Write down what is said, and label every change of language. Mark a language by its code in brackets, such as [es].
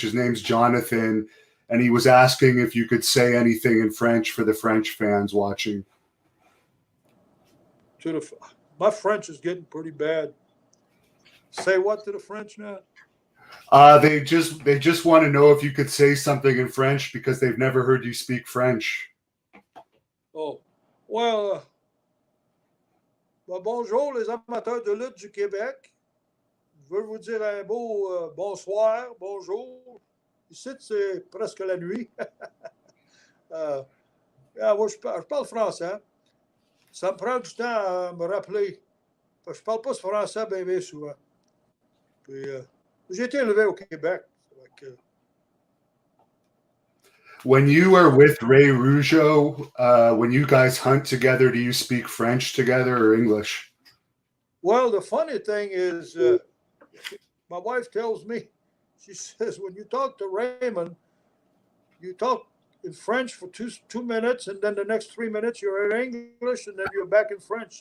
[en] His name's Jonathan, and he was asking if you could say anything in French for the French fans watching. to the my French is getting pretty bad. Say what to the French now? They just want to know if you could say something in French because they've never heard you speak French. Oh, well, [fr] bonjour les amateurs de lutte du Québec. Je veux vous dire un beau bonsoir, bonjour. Ici, c'est presque la nuit. Moi, je parle français. Ça me prend du temps à me rappeler. Parce que je parle pas ce français bien souvent. Puis, j'ai été élevé au Québec. Donc, [en] When you are with Ray Rougeau, when you guys hunt together, do you speak French together or English? well, the funny thing is, my wife tells me, she says, when you talk to Raymond, you talk in French for 2 minutes, and then the next 3 minutes you're in English, and then you're back in French.